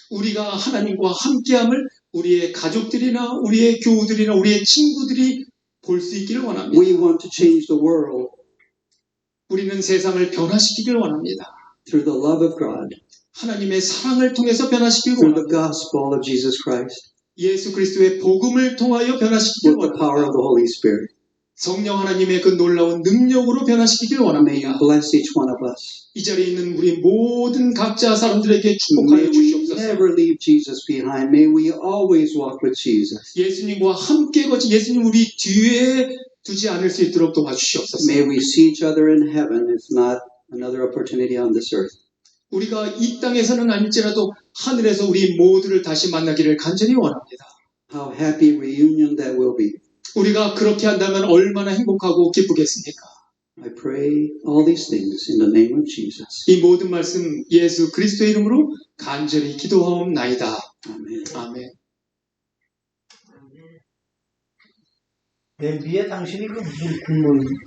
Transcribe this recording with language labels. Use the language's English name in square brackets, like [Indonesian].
[Korean] 우리가 하나님과 함께함을 우리의 가족들이나 우리의 교우들이나 우리의 친구들이 볼 수 있기를 원합니다. [English] We want to change the world [Korean] 우리는 세상을 변화시키길 원합니다. [English] through the love of God, [Korean] 하나님의 사랑을 통해서 변화시키길 [English] through the [Korean] 원합니다. [English] gospel of Jesus Christ, [Korean] 예수 그리스도의 복음을 통하여 변화시키길 [English] with the power of [Korean] 원합니다. [English] the Holy Spirit. [Korean] 성령 하나님의 그 놀라운 능력으로 변화시키길 [English] May [Korean] 원합니다. [English] you bless each one of us. [Korean] 이 자리에 있는 우리 모든 각자 사람들에게 [English] May [Korean] 축복하여 [English] we [Korean] 주시옵소서. [English] never leave Jesus behind. May we always walk with Jesus. [Korean] 예수님과 함께 거치 예수님 우리 뒤에 두지 않을 수 있도록 도와주시옵소서. [English] May we see each other in heaven, if not another opportunity on this earth. [Korean] 우리가 이 땅에서는 아닐지라도 하늘에서 우리 모두를 다시 만나기를 간절히 원합니다. [English] How happy reunion that will be. [Korean] 우리가 그렇게 한다면 얼마나 행복하고 기쁘겠습니까? [English] I pray all these things in the name of Jesus. [Korean] 이 모든 말씀 예수 그리스도의 이름으로 간절히 기도하옵나이다. [English] Amen. [Korean] 아멘. 맨 위에 당신이 그 무슨 국물